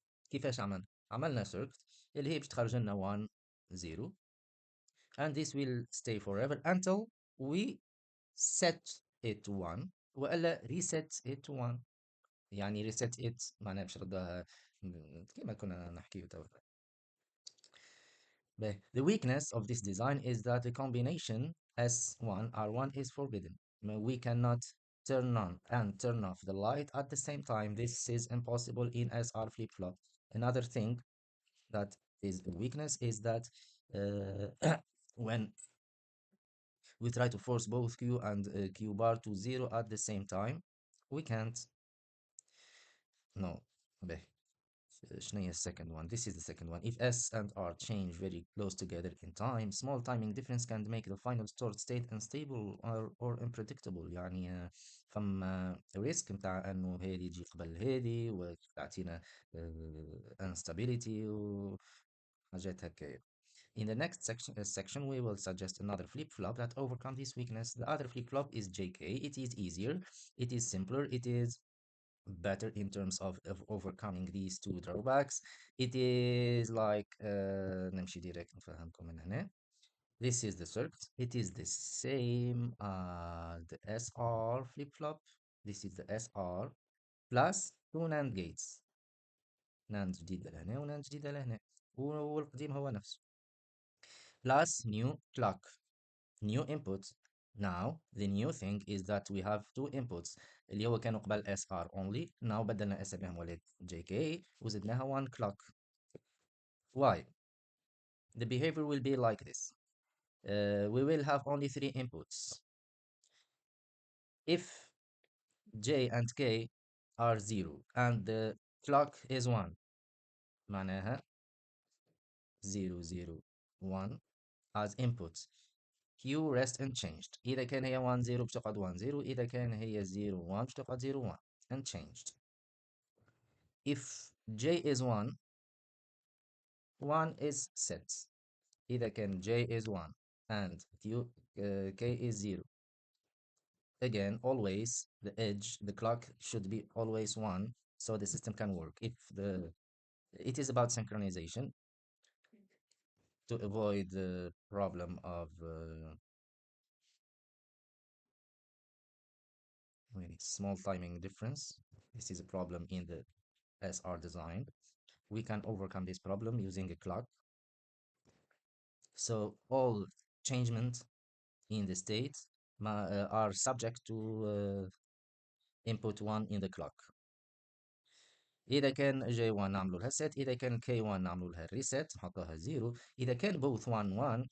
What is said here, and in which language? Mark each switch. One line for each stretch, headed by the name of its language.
Arabic: كيفاش عملنا؟ عملنا
English: circuit
Arabic: اللي هي باش تخرج لنا
English: 1 0 and this will stay forever until we set it to 1
Arabic: والا
English: reset it to 1.
Arabic: يعني
English: reset it
Arabic: معناها باش ردها كما كنا نحكيه توا.
English: The weakness of this design is that the combination S1 R1 is forbidden. We cannot turn on and turn off the light at the same time. This is impossible in SR flip-flop. Another thing that is a weakness is that when we try to force both Q and Q bar to 0 at the same time, we can't. No.
Arabic: شنو هي
English: second one? This is the second one. If S and R change very close together in time, small timing difference can make the final stored state unstable or unpredictable.
Arabic: يعني فما risk متاع انه هذه تجي قبل هذه وتعطينا instability وحاجات هكايا.
English: In the next section, we will suggest another flip-flop that overcomes this weakness. The other flip-flop is JK. It is easier, it is simpler, it is better in terms of overcoming these two drawbacks. It is like
Arabic: نمشي
English: direct
Arabic: نفهمكم من هنا.
English: This is the circuit. It is the same the SR flip-flop. This is the SR plus two NAND gates.
Arabic: NAND جديدة لهنا ونAND جديدة لهنا والقديم هو نفسه.
English: Plus new clock, new input. Now the new thing is that we have two inputs
Arabic: اللي هو كانوا قبل
English: SR only. Now
Arabic: بدلنا اساميهم ولات
English: JK
Arabic: وزدناها
English: one clock. Why? The behavior will be like this. We will have only three inputs. If J and K are 0 and the clock is 1
Arabic: معناها
English: 0 0 1 as inputs. Q rest unchanged.
Arabic: إذا كان هي 1 0 باش تقعد 1 0. إذا كان هي 0 1 باش تقعد 0 1 unchanged.
English: If J is 1 1 is set.
Arabic: إذا كان
English: J is 1 and K is 0. Again, always the edge, the clock should be always 1 so the system can work. It is about synchronization to avoid the problem of small timing difference. This is a problem in the SR design. We can overcome this problem using a clock. So all changements in the state are subject to input 1 in the clock.
Arabic: إذا كان J1 نعملوا لها set. إذا كان K1 نعملوا لها reset نحطوها 0. إذا كان
English: both
Arabic: 1 1.